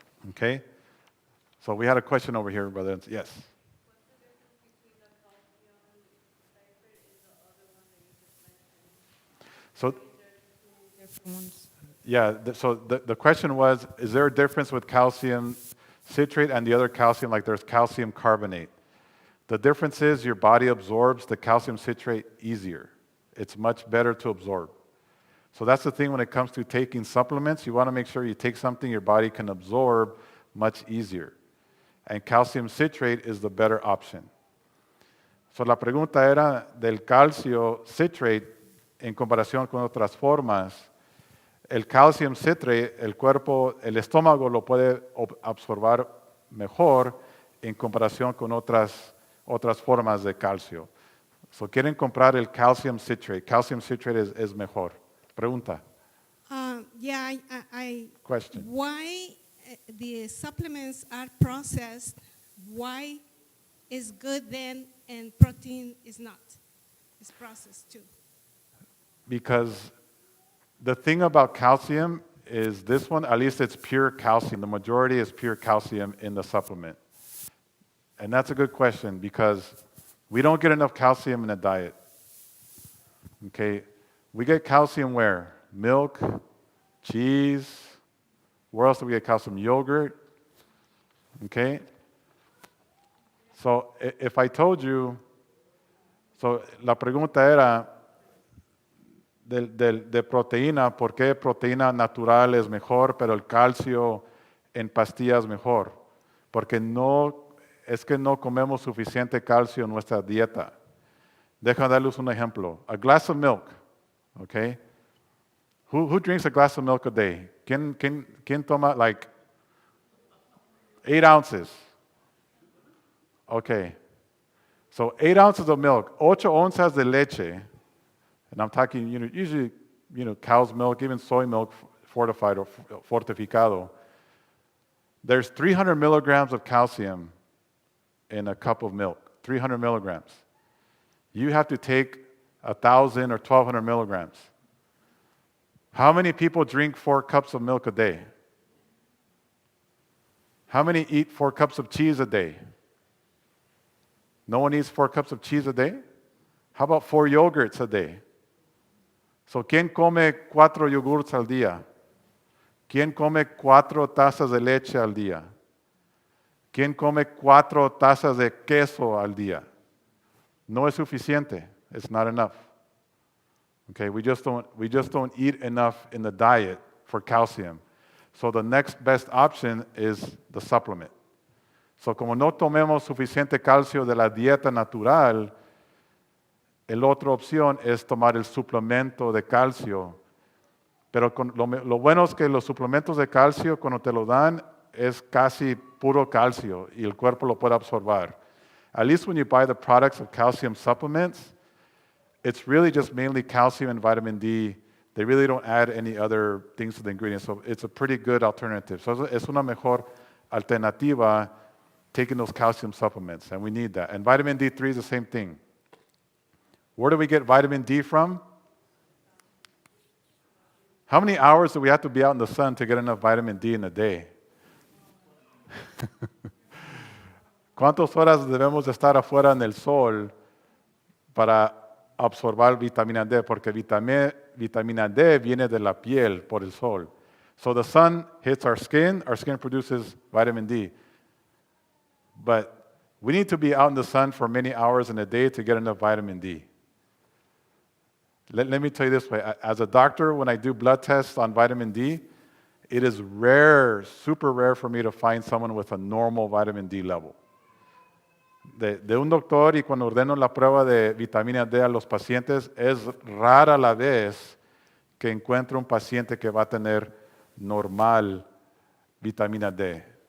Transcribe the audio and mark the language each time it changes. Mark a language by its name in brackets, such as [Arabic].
[English] Okay? So we had a question over here, brother. Yes. So, yeah, so the question was, is there a difference with calcium citrate and the other calcium, like there's calcium carbonate? The difference is your body absorbs the calcium citrate easier. It's much better to absorb. So that's the thing when it comes to taking supplements. You want to make sure you take something your body can absorb much easier. And calcium citrate is the better option. [Spanish] So la pregunta era del calcio citrate en comparación con otras formas. El calcium citrate, el cuerpo, el estómago lo puede absorber mejor en comparación con otras formas de calcio. So quieren comprar el calcium citrate. Calcium citrate es mejor. Pregunta. [English] Yeah, I Question. why the supplements are processed, why is good then and protein is not? It's processed too. Because the thing about calcium is this one, at least it's pure calcium. The majority is pure calcium in the supplement. And that's a good question because we don't get enough calcium in a diet. Okay, we get calcium where? Milk, cheese. Where else do we get calcium? Yogurt. Okay? So if I told you, so [Spanish] la pregunta era, de proteína, por qué proteína natural es mejor, pero el calcio en pastillas mejor. Porque es que no comemos suficiente calcio en nuestra dieta. Déjame darles un ejemplo. [English] A glass of milk, okay? Who drinks a glass of milk a day? [Spanish] ¿Quién toma [English] like 8 ounces? Okay. So 8 ounces of milk, [Spanish] 8 onzas de leche, [English] and I'm talking, usually, cow's milk, even soy milk, fortified or [Spanish] fortificado. [English] There's 300 milligrams of calcium in a cup of milk, 300 milligrams. You have to take 1,000 or 1,200 milligrams. How many people drink 4 cups of milk a day? How many eat 4 cups of cheese a day? No one eats 4 cups of cheese a day? How about 4 yogurts a day? [Spanish] So, ¿quién come 4 yogurts al día? ¿Quién come 4 tazas de leche al día? ¿Quién come 4 tazas de queso al día? No es suficiente. [English] It's not enough. Okay, we just don't eat enough in the diet for calcium. So the next best option is the supplement. [Spanish] So como no tomemos suficiente calcio de la dieta natural, la otra opción es tomar el suplemento de calcio. Pero lo bueno es que los suplementos de calcio, cuando te lo dan, es casi puro calcio y el cuerpo lo puede absorber. [English] At least when you buy the products of calcium supplements, it's really just mainly calcium and vitamin D. They really don't add any other things to the ingredients. So it's a pretty good alternative. So [Spanish] es una mejor alternativa [English] taking those calcium supplements, and we need that. And vitamin D3 is the same thing. Where do we get vitamin D from? How many hours do we have to be out in the sun to get enough vitamin D in a day? [Spanish] ¿Cuántas horas debemos de estar afuera en el sol para absorber vitamina D? Porque vitamina D viene de la piel por el sol. [English] So the sun hits our skin produces vitamin D. But we need to be out in the sun for many hours in a day to get enough vitamin D. Let me tell you this way. As a doctor, when I do blood tests on vitamin D, it is rare, super rare for me to find someone with a normal vitamin D level. [Spanish] De un doctor, y cuando ordeno la prueba de vitamina D a los pacientes, es rara la vez que encuentro un paciente que va a tener normal vitamina D.